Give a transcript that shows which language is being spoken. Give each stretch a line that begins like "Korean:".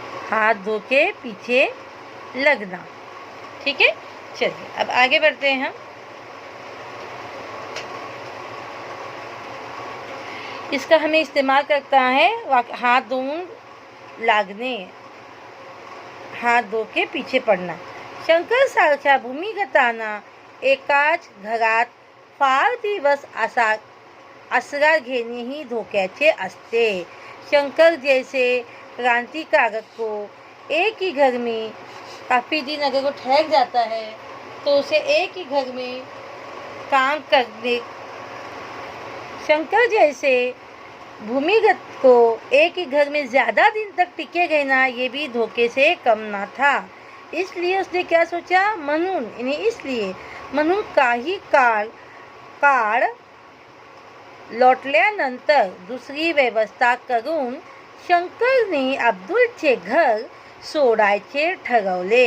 Hindi: हाथ धो के पीछे लगना। ठीक है, चलिए अब आगे बढ़ते हैं हम। इसका हमें इस्तेमाल करता है
Marathi: हाथ धोऊन लागणे,
Hindi: हाथ धो के पीछे पडना।
Marathi: शंकर सारख्या भूमिगतांना एकाच घरात फार दिवस आसरा घेणे ही धोक्याचे असते।
Hindi: शंकर जैसे क्रांतिकारक को एक ही घर में काफ़ी दिन अगर वो ठहर जाता है तो उसे एक ही घर में काम करने, शंकर जैसे भूमिगत को एक ही घर में ज़्यादा दिन तक टिके रहना ये भी धोखे से कम ना था। इसलिए उसने क्या सोचा,
Marathi: म्हणून यानी इसलिए, म्हणून काही काळ लोटल्यानंतर दुसरी व्यवस्था करून शंकरने अब्दुलचे घर सोडायचे ठरवले।